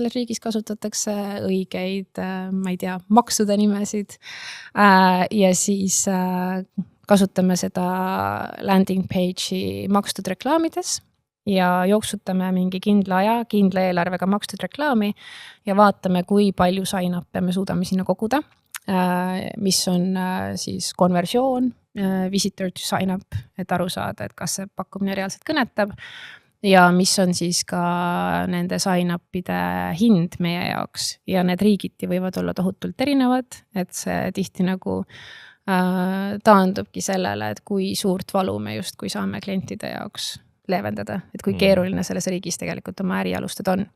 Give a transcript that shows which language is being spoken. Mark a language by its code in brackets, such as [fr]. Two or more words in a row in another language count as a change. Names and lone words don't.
[et] selles riigis kasutatakse, õigeid, ma ei tea, maksude nimesid ja siis kasutame seda landing page'i makstud reklaamides ja jooksutame mingi kindla aja, kindla eelarvega makstud reklaami ja vaatame, kui palju sign-up'e me suudame sinna koguda, mis on siis konversioon, [en] visitor to sign up, [et] et aru saada, et kas see pakkumine reaalselt kõnetab ja mis on siis ka nende sign-up'ide hind meie jaoks ja need riigiti võivad olla tohutult erinevad, et see tihti nagu taandubki sellele, et kui suurt valu me just kui saame klientide jaoks leevendada, et kui keeruline selles riigis tegelikult oma äri alustada on.